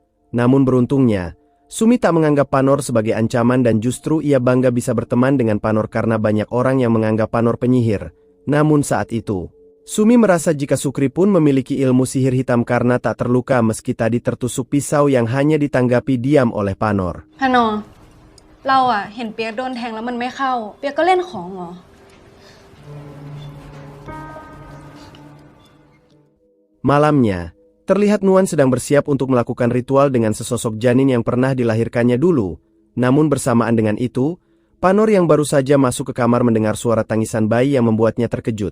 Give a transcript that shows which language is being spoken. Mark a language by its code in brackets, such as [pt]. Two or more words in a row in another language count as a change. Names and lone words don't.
[id] Namun beruntungnya, Sumi tak menganggap Panor sebagai ancaman dan justru ia bangga bisa berteman dengan Panor karena banyak orang yang menganggap Panor penyihir. Namun saat itu, Sumi merasa jika Sukri pun memiliki ilmu sihir hitam karena tak terluka meski tadi tertusuk pisau yang hanya ditanggapi diam oleh Panor. [th] ฮานอเราเห็นเปียกโดนแทงแล้วมันไม่เข้าเปียกก็เล่นของเหรอ [id] Malamnya, terlihat Nuan sedang bersiap untuk melakukan ritual dengan sesosok janin yang pernah dilahirkannya dulu. Namun bersamaan dengan itu, Panor yang baru saja masuk ke kamar mendengar suara tangisan bayi yang membuatnya terkejut.